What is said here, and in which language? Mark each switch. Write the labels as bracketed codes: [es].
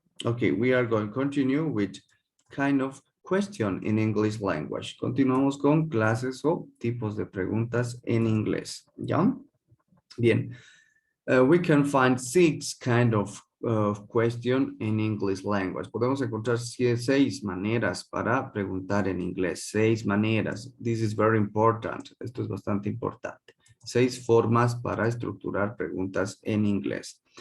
[en] Okay, we are going to continue with kind of question in English language. [es] Continuamos con clases o tipos de preguntas en inglés, ¿ya? Bien. [en] We can find 6 kind of question in English language. [es] Podemos encontrar 6 maneras para preguntar en inglés. 6 maneras. [en] This is very important. [es] Esto es bastante importante. 6 formas para estructurar preguntas en inglés.